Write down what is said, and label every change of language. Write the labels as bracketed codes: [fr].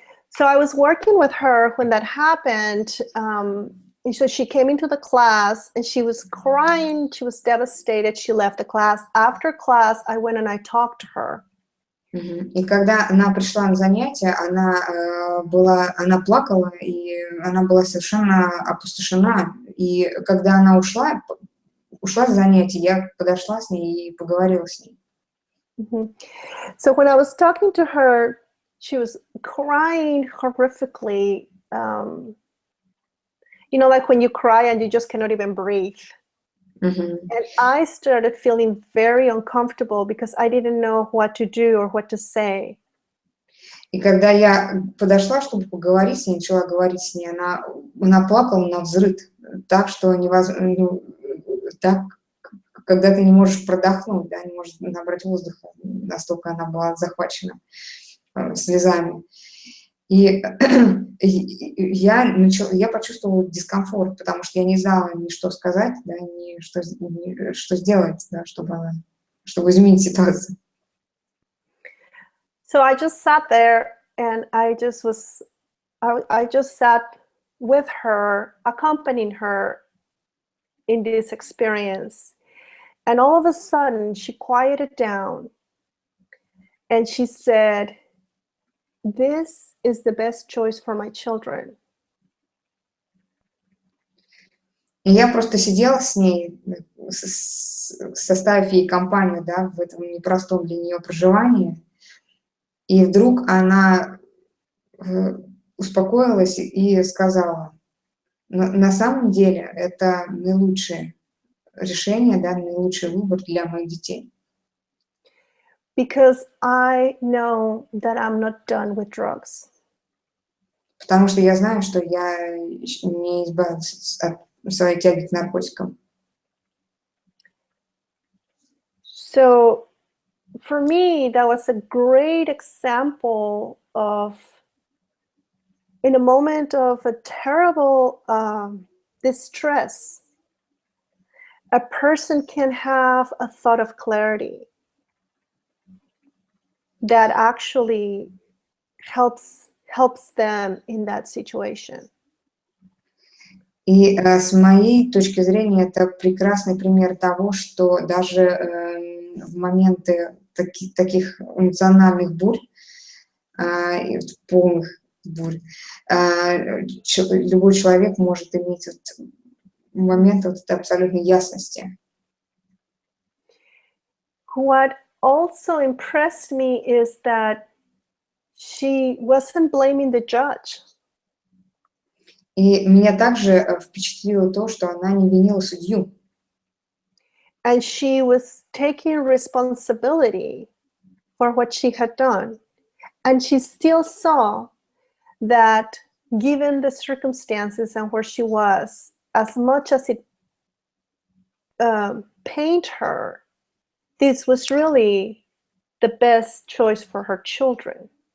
[en] So I was working with her when that happened. And so she came into the class and she was crying. She was devastated. She left the class. After class, I went and I talked to her. [ru] И когда она пришла на занятия, она плакала, и она была совершенно опустошена. И когда она ушла с занятий, я подошла с ней и поговорила с ней. [en] So when I was talking to her, she was crying horrifically. You know, like when you cry and you just cannot even breathe. And I started feeling very uncomfortable because I didn't know what to do or what to say. [ru] И когда я подошла, чтобы поговорить с ней, начала говорить с ней, она плакала навзрыд, так что невозможно, так, когда ты не можешь продохнуть, да, не можешь набрать воздуха, настолько она была захвачена слезами. И я почувствовала дискомфорт, потому что я не знала ни что сказать, да, ни что сделать, да, чтобы изменить ситуацию. [en] So I just sat there and I just sat with her, accompanying her in this experience. And all of a sudden she quieted down and she said, "This is the best choice for my children." [ru] И я просто сидела с ней, составив ей компанию, да, в этом непростом для нее проживании. И вдруг она успокоилась и сказала: на самом деле это наилучшее решение, да, наилучший выбор для моих детей. [en] Because I know that I'm not done with drugs. [ru] Потому что я знаю, что я не избавилась от своей тяги к наркотикам. [en] So for me, that was a great example of, in a moment of a terrible distress, a person can have a thought of clarity that actually helps them in that situation. [ru] И с моей точки зрения это прекрасный пример того, что даже в моменты таких эмоциональных бурь, полных бурь, любой человек может иметь момент абсолютной ясности. [en] What also impressed me is that she wasn't blaming the judge. [ru] И меня также впечатлило то, что она не винила судью. [en] And she was taking responsibility for what she had done. And she still saw that, given the circumstances and where she was, as much as it pained her, this was really the best choice for her children.